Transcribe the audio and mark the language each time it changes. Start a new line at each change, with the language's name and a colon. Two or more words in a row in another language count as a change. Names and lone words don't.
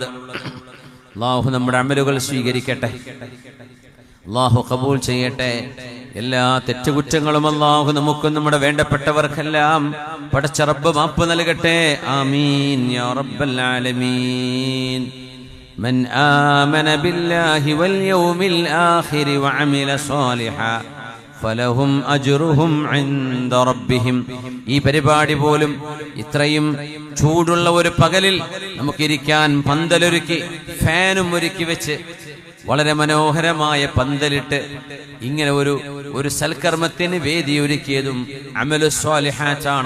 Malayalam: അല്ലാഹു നമ്മുടെ അമലുകൾ സ്വീകരിക്കട്ടെ, അല്ലാഹു ഖബൂൽ ചെയ്യട്ടെ. എല്ലാ തെറ്റുകുറ്റങ്ങളും അല്ലാഹു നമുക്കും നമ്മുടെ വേണ്ടപ്പെട്ടവർക്കെല്ലാം പടച്ച റബ്ബ് മാപ്പ് നൽകട്ടെ.
Arabic: آمين يا رب العالمين. من آمن بالله واليوم الآخر وعمل صالحا فلهم أجرهم عند ربهم.
Malayalam: ഈ പരിപാടി പോലും ഇത്രയും ചൂടുള്ള ഒരു പകലിൽ നമുക്കിരിക്കാൻ പന്തലൊരുക്കി ഫാനും ഒരുക്കി വെച്ച് വളരെ മനോഹരമായ പന്തലിട്ട് ഇങ്ങനെ ഒരു സൽക്കർമ്മത്തിന് വേദി ഒരുക്കിയതും അമലുസ് സ്വാലിഹാത്താണ്.